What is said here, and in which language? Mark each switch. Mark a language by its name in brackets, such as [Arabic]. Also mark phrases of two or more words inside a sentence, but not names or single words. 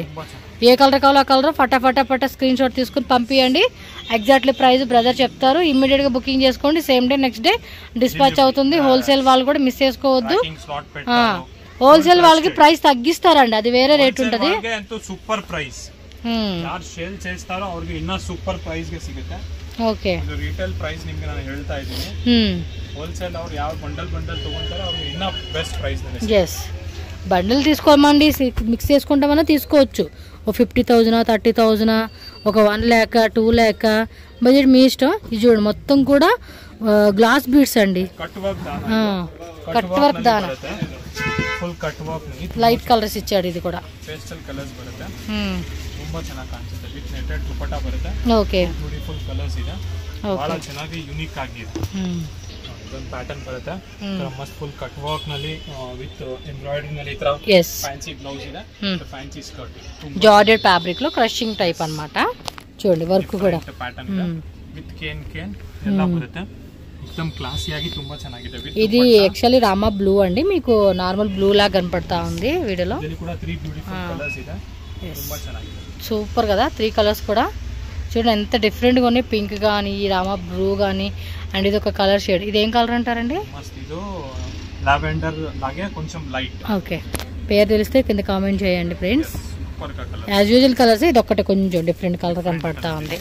[Telugu] ఏ కలర్ కావాలో ఆ కలర్ ఫటా [English] screen shot [Telugu] తీసుకుని పంపించండి. [English] exactly price [Telugu] బ్రదర్ చెప్తారు, ఇమ్మీడియట్ గా బుకింగ్ చేసుకోండి. [English] same day next day dispatch [Telugu] అవుతుంది. హోల్సేల్ వాళ్ళు కూడా మిస్ చేసుకోవద్దు. హోల్సేల్ వాళ్ళకి ప్రైస్ తగ్గిస్తారండి, అది వేరే రేట్ ఉంటది. [English] super price [Kannada] ಯಾರು ಸೇಲ್ చేస్తారో ಅವರಿಗೆ ಇನ್ನ [English] super price [Kannada] ಗೆ ಸಿಗುತ್ತೆ. ಓಕೆ, ಇದು [English] retail price [Kannada] ನಿಮಗೆ ನಾನು ಹೇಳ್ತಾ ಇದ್ದೀನಿ. ಹೋಲ್ಸೇಲ್ ಅವರು ಯಾವ ಬಂಡಲ್ ತಗೊಂತಾರೋ ಅವರಿಗೆ ಇನ್ನ [English] best price [Kannada] ನಲ್ಲಿ. yes, [Telugu] బండిల్ తీసుకోమండి, మిక్స్ చేసుకుంటామన్నా తీసుకోవచ్చు. ఓ 50,000 30,000 ఒక 1 lakh 2 lakh బడ్జెట్ మీ ఇష్టం. ఇది చూడండి మొత్తం కూడా [English] glass beads [Telugu] అండి, [English] cut work [Telugu] దానా [English] full cut work light colors [Telugu] ఇచ్చాడు. ఇది కూడా [English] pastel colors [Telugu] బರುತ್ತೆ, [Kannada] ತುಂಬಾ ಚೆನ್ನಾಗಿ ಕಾಣಿಸುತ್ತೆ. [English] with netted [Kannada] ದುಪಟ್ಟಾ ಬರುತ್ತೆ. ಓಕೆ, [English] beautiful colors [Kannada] ಇದೆ, ಬಹಳ ಚೆನ್ನಾಗಿ ಯೂನಿಕ್ ಆಗಿದೆ. ಇದೊಂದು ಪ್ಯಾಟರ್ನ್ ಬರುತ್ತೆ, ಮಸ್ತ್ [English] full cut work [Kannada] ನಲ್ಲಿ [English] with embroidery [Kannada] ನಲ್ಲಿ ಇತರ [English] fancy blouse [Kannada] ಇದೆ, [English] fancy skirt, georgette fabric [Telugu] లో క్రషింగ్ టైప్ అన్నమాట. చూడండి వర్క్ కూడా ప్యాటర్న్ ಇದೆ, [English] with cane [Kannada] ಎಲ್ಲ ಬರುತ್ತೆ. एकदम క్లాసీ ఆಗಿ ತುಂಬಾ ಚೆನ್ನಾಗಿದೆ. [Telugu] ఇది యాక్చువల్లీ రామా బ్లూ అండి, మీకు [English] normal blue [Telugu] లా కనపడతా ఉంది వీడియోలో. ఇది కూడా 3 [English] beautiful colors [Kannada] ಇದೆ, ತುಂಬಾ ಚೆನ್ನಾಗಿದೆ. [Telugu] సూపర్ కదా, 3 కలర్స్ కూడా చూడండి ఎంత డిఫరెంట్గా ఉన్నాయి. పింక్ కానీ, రామా బ్లూ కానీ, అండ్ ఇది ఒక [English] color shade. [Telugu] ఇది ఏం కలర్ అంటారండి? లావెండర్ లాగే కొంచెం లైట్. ఓకే, పేరు తెలిస్తే కింద కామెంట్ చేయండి ఫ్రెండ్స్. సూపర్ గా కలర్ [English] as usual colors, [Telugu] ఇది ఒక్కటే కొంచెం [English] different color [Telugu] కనపడతా ఉంది.